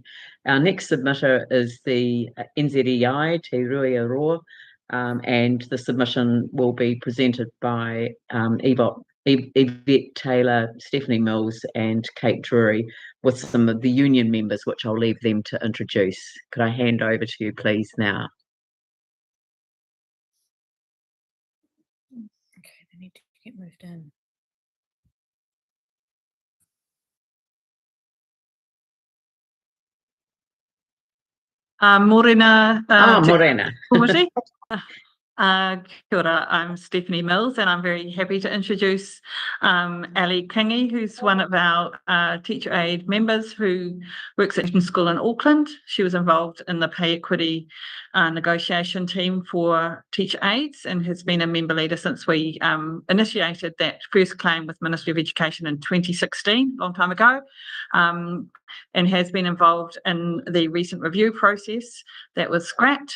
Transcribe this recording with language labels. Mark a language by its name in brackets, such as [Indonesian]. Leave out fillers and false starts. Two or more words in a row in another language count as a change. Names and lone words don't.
[English] Our next submitter is the NZEI, Te Rui Aroa, and the submission will be presented by Yvette Taylor, Stephanie Mills and Kate Drury, with some of the union members, which I'll leave them to introduce. Could I hand over to you, please, now? Okay, they need to get moved in. Morena. Morena. [Māori] Kia ora, [English] I'm Stephanie Mills and I'm very happy to introduce Ali Kingy, who's one of our teacher aid members who works at Newton School in Auckland. She was involved in the pay equity negotiation team for teacher aides and has been a member leader since we initiated that first claim with Ministry of Education in 2016, a long time ago, and has been involved in the recent review process that was scrapped.